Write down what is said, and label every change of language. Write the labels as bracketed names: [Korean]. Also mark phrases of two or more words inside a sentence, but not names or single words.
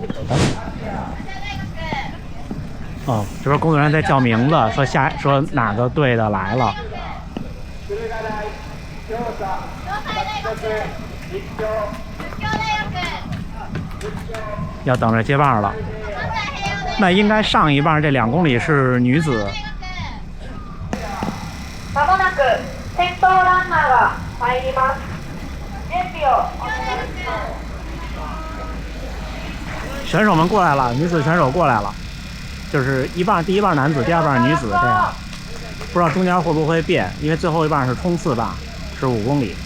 [Chinese] 哦，这边工作人员在叫名字，说哪个队的来了。要等着接棒了。那应该上一棒这2公里是女子。 [Japanese] まもなく先頭ランナーが入ります。準備をお願いします。 [Chinese] 选手们过来了，女子选手过来了，就是第一棒男子，第2棒女子这样。不知道中间会不会变，因为最后一棒是冲刺棒，是5公里。